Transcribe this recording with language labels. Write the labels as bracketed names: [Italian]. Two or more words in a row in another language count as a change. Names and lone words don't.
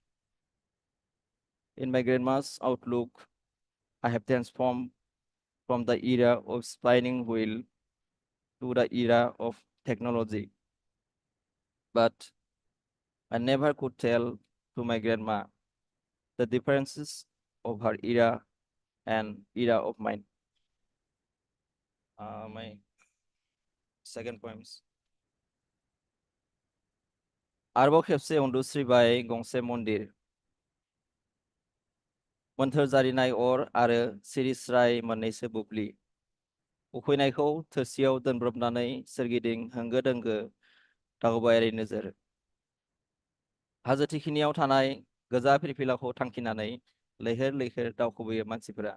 [English] In my grandma's outlook, I have transformed from the era of spinning wheel to the era of technology. But I never could tell to my grandma the differences of her era and era of mine. My second poems. [Bodo] आरोबाव खेबसे उन्दुस्रिबाय गंसे मन्दिर मोन्थोर जारिनाय अर आरो सिरिस्राय मोननैसो बुब्लि उखैनायखौ थोरसियाव दोनब्रबनानै सोरगिदिं होंगो दोंगो दावबायारि नोजोर हाजो थिखिनियाव थानाय गोजा फिरफिलाखौ थांखिनानै लैहोर लैहोर दावखोबोयो मानसिफोरा।